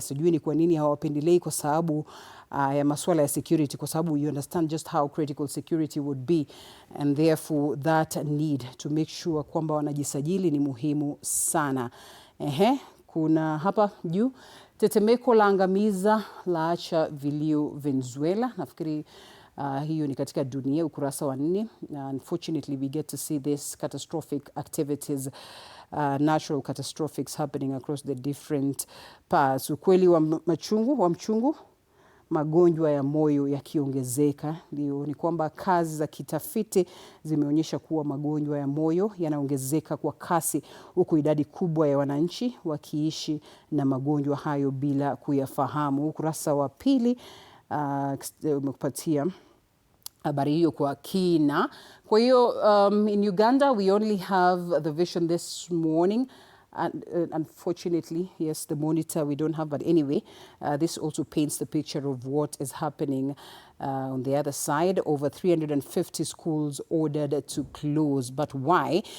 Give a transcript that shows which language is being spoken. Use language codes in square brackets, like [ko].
[sw] Sijui ni kwa nini hawapendelei, kwa sababu ya masuala ya security, kwa sababu [en] you understand just how critical security would be, and therefore that need to make sure [sw] kwamba wanajisajili ni muhimu sana. Kuna hapa juu, tetemeko la angamiza laacha vilio Venezuela. Nafikiri hiyo ni katika Dunia, ukurasa wa 4. [en] Unfortunately, we get to see this catastrophic activities, natural catastrophics happening across the different parts. [sw] Ukweli wa mchungu, magonjwa ya moyo yakiongezeka. Ndio ni kwamba kazi za kitafiti zimeonyesha kuwa magonjwa ya moyo yanaongezeka kwa kasi, huku idadi kubwa ya wananchi wakiishi na magonjwa hayo bila kuyafahamu. Ukurasa wa 2 umekupatia habari hiyo kwa kina. Kwa hiyo [en] in Uganda we only have the Vision this morning. Unfortunately, yes, the Monitor we don't have, but anyway, this also paints the picture of what is happening on the other side. Over 350 schools ordered to close. But why?